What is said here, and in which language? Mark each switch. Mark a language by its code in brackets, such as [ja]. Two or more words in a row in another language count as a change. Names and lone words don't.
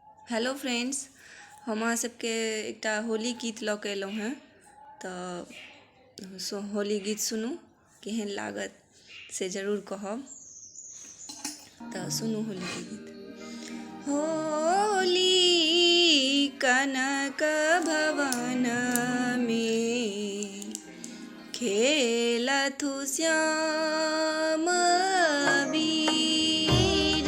[mai] हेलो फ्रेंड्स, हम अहाँ सबके एकटा होली गीत लऽ कऽ अयलहुँ हेँ। तऽ होली गीत सुनू, केहन लागत से जरूर कहब। तऽ सुनू होली के गीत। होली कनक भवन में खेलथु श्याम अबीर।